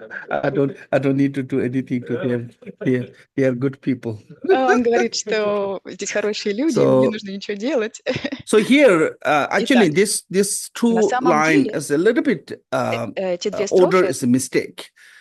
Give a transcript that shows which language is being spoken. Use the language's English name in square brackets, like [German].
[English] I don't need to do anything to them. They are good people. [Russian] Он говорит, что здесь хорошие люди, не нужно ничего делать. [English] So here, actually, this 2 line is a little bit order is a mistake.